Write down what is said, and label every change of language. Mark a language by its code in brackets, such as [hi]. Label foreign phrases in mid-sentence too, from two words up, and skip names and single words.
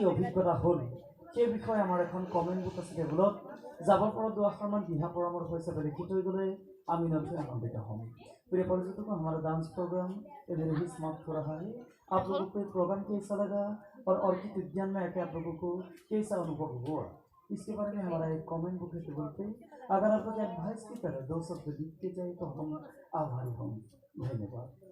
[as] অভিজ্ঞতা হ'ল সেই বিষয়ে আমাৰ এখন কমেণ্ট বুক আছে টেবুলত যাবৰ পৰা দুআষাৰমান দিহা পৰামৰ্শ হিচাপে লিখি থৈ গ'লে আমি নথৈ আনন্দিত হ'ম [hi] प्रिय पर्यटकों को हमारा [en] dance program [hi] इधर ही समाप्त हो रहा है आप लोगों को प्रोग्राम कैसा लगा और ऑर्किड उद्यान में आके आप लोगों को कैसा अनुभव हुआ इसके बारे में हमारा एक [en] comment book [hi] है पे अगर आप लोग एडवाइस की तरह 2 शब्द लिखते जाए तो हम आभारी होंगे धन्यवाद